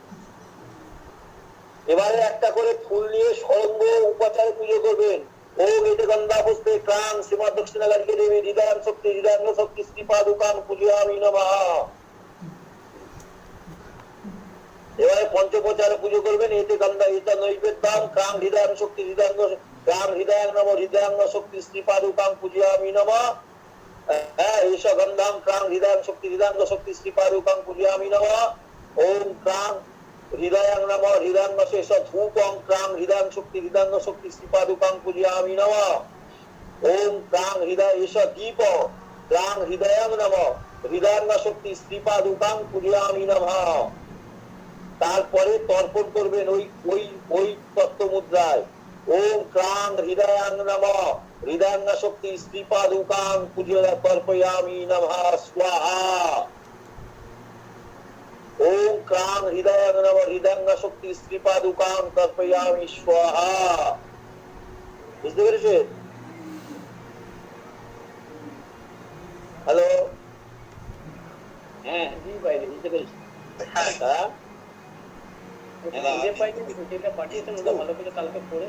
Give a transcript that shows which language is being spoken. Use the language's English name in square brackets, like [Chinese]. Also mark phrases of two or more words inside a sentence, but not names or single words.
[Bangla] এবারে একটা করে ফুল নিয়ে সরঙ্গ উপাচারে পুজো করবেন। [Sanskrit] ওম এতে গন্ধা পুষ্পে ক্রাং শ্রীমৎ দক্ষিণাকালীকে দেবী হৃদয়ান শক্তি হৃদয়াঙ্গ শক্তি শ্রীপাদুকাং পূজয়ামি নমঃ। [Bangla] এবারে পঞ্চপ্রচারে পুজো করবেন। [Sanskrit] এতে গন্ধা এটা নৈবেদ্যাং ক্রাং হৃদয়াং শক্তি হৃদয়াঙ্গ ক্রাং হৃদয়াং নম হৃদয়াঙ্গ শক্তি শ্রীপাদুকাং পূজয়ামি নমঃ। এষ গন্ধাং ক্রাং হৃদয়াং শক্তি হৃদয়াঙ্গ শক্তি শ্রীপাদুকাং পূজয়ামি নমঃ। ওম ক্রাং হৃদয়াং নম হৃদয়াঙ্গ শেষ ধূপং ক্রাং হৃদয়াং শক্তি হৃদয়াঙ্গ শক্তি শ্রীপাদুকাং পূজয়ামি নমঃ। ওম ক্রাং হৃদয় এষ দীপ ক্রাং হৃদয়াং নম হৃদয়াঙ্গ শক্তি শ্রীপাদুকাং পূজয়ামি নমঃ। [Bangla] তারপরে তর্পণ করবেন ওই তত্ত্ব মুদ্রায় [Sanskrit] ওম ক্রাং হৃদয়াং নম হৃদয়াঙ্গ শক্তি শ্রীপাদুকাং পূজয়া তর্পয়ামি নমঃ স্বাহা। ওম ক্রাং হৃদয়াং নম হৃদয়াঙ্গ শক্তি শ্রীপাদুকাং তর্পয়ামি স্বাহা। [Bangla] বুঝতে পেরেছেন? হ্যালো, হ্যাঁ বাইরে বুঝতে পেরেছি। হ্যাঁ খুঁজে পাইনি, যেটা পাঠিয়েছেন ওটা ভালো করে কালকে পড়ে